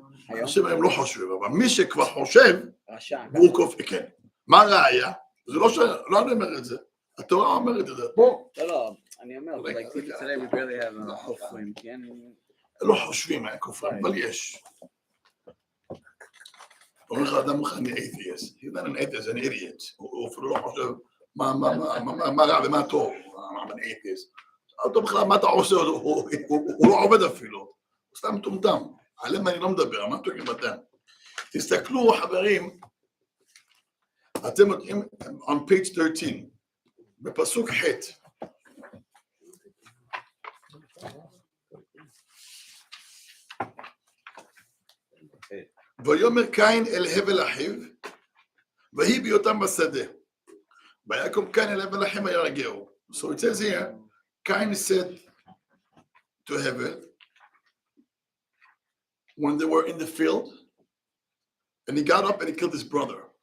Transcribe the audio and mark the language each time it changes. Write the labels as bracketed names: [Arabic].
[Hebrew] אנשים הם לא חושבים, אבל מי שכבר חושב, [English] Book of Ecclesiastes. [Hebrew] מה הראיה? זה לא אני אומר את זה, התורה אומרת את זה. פה. לא, אני אומר, [English] like today we barely have [Hebrew] כופרים, כן? לא חושבים על כופרים, אבל יש. אומר לך אדם לך, אני atheist. [English] He's not an atheist, an idiot. [Hebrew] הוא אפילו לא חושב מה רע ומה טוב. אני atheist. אותו בכלל, מה אתה עושה? הוא לא עובד אפילו. הוא סתם מטומטם. עליהם אני לא מדבר, מה תוקים אתם? תסתכלו, חברים, אתם יודעים, [English] on page 13, [Hebrew] בפסוק ח' ויאמר קין אל הבל אחיו, ויהי בהיותם בשדה. ויקום קין אל הבל אחיו וירגעו. [English] So it says here, Cain said to Hevel, when they were in the field, and he got up and he killed his brother.